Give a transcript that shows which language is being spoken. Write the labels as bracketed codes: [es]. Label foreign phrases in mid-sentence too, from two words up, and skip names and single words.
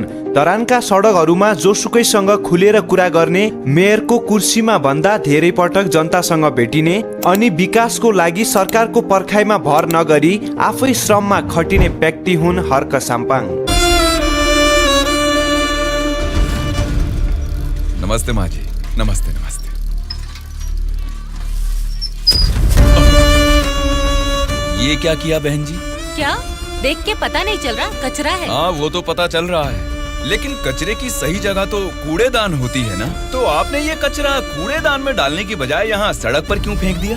[ne] धरानका सडकहरूमा जोसुकैसँग खुलेर कुरा गर्ने, मेयरको कुर्सीमा भन्दा धेरै पटक जनतासँग भेटिने अनि विकासको लागि सरकारको पर्खाइमा भर नगरी आफै श्रममा खटिने व्यक्ति हुन् हर्क साम्पाङ। [hi] नमस्ते माँ जी। नमस्ते नमस्ते। ये क्या किया बहन जी? क्या देख के पता नहीं चल रहा? कचरा है। हाँ वो तो पता चल रहा है, लेकिन कचरे की सही जगह तो कूड़ेदान होती है ना। तो आपने ये कचरा कूड़ेदान में डालने की बजाय यहाँ सड़क पर क्यों फेंक दिया?